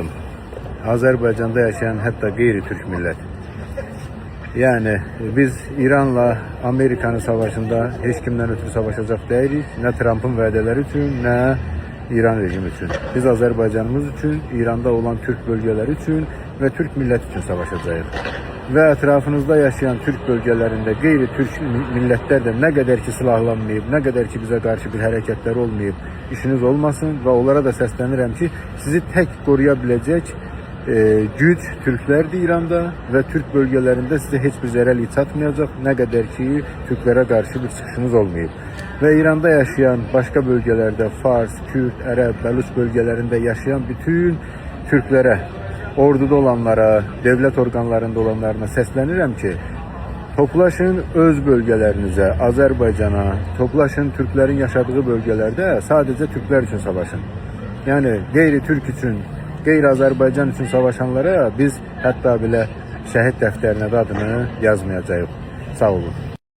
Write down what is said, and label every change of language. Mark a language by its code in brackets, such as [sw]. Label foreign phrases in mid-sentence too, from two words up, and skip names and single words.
[az] Azərbaycanda yaşayan hətta qeyri-Türk millət. Yani biz İranla Amerikanın savaşında heç kimdən ötürü savaşacaq deyilik. Nə Trump'ın vədələri üçün, nə İran rejimi üçün. Biz Azərbaycanımız üçün, İranda olan Türk [tr] bölgeleri üçün ve Türk milleti için savaşacağız. [az] Ve etrafınızda yaşayan Türk bölgelerinde qeyri-Türk millətlər də nə qədər ki silahlanmayıb, nə qədər ki bizə qarşı bir hərəkətlər olmayıb, işiniz olmasın ve onlara da səslənirəm ki, [tr] sizi tek koruyabilecek güc [az] Türklərdir İranda ve [tr] Türk bölgelerinde size hiçbir [az] zərərlik çatmayacaq, nə qədər ki [tr] Türklere karşı [az] bir çıxışınız olmayıb. [tr] Ve İranda yaşayan başka bölgelerde Fars, Kürt, Ərəb, Bəlus bölgelerinde yaşayan bütün Türklere, orduda olanlara, devlet organlarında olanlarına səslənirəm ki, toplaşın öz bölgelerinize, Azerbaycan'a, toplaşın Türklerin yaşadığı bölgelerde sadece Türkler için savaşın. Yani qeyri-Türk için, [az] qeyri-Azərbaycan için savaşanlara biz hətta bile şəhid dəftərinə də adını yazmayacağıq. Sağ olun.